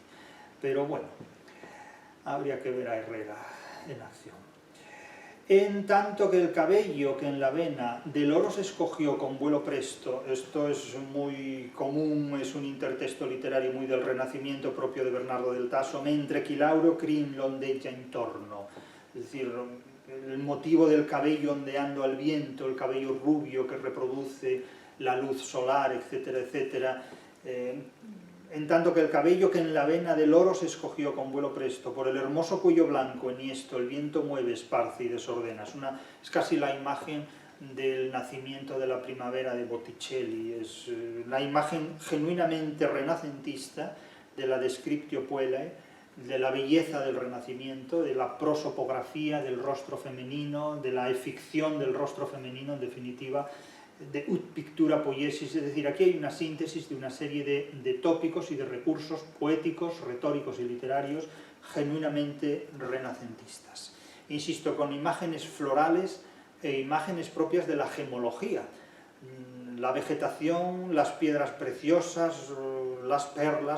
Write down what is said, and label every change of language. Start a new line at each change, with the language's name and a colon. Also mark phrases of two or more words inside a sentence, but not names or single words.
Spanish: Pero bueno, habría que ver a Herrera en acción. En tanto que el cabello que en la vena del oro se escogió con vuelo presto, esto es muy común, es un intertexto literario muy del Renacimiento propio de Bernardo del Tasso,
Italian: mentre chi l'aureo crin l'ondeggia intorno.
Spanish: es decir, el motivo del cabello ondeando al viento, el cabello rubio que reproduce la luz solar, etcétera, etcétera, en tanto que el cabello que en la vena del oro se escogió con vuelo presto, por el hermoso cuello blanco enhiesto, el viento mueve, esparce y desordena. Es casi la imagen del nacimiento de la primavera de Botticelli, es la imagen genuinamente renacentista de la
Latin: descriptio puellae,
Spanish: de la belleza del Renacimiento, de la prosopografía del rostro femenino, de la ficción del rostro femenino, en definitiva, de
Latin: ut pictura poiesis,
Spanish: es decir, aquí hay una síntesis de una serie de tópicos y de recursos poéticos, retóricos y literarios genuinamente renacentistas. Insisto, con imágenes florales e imágenes propias de la gemología, la vegetación, las piedras preciosas, las perlas,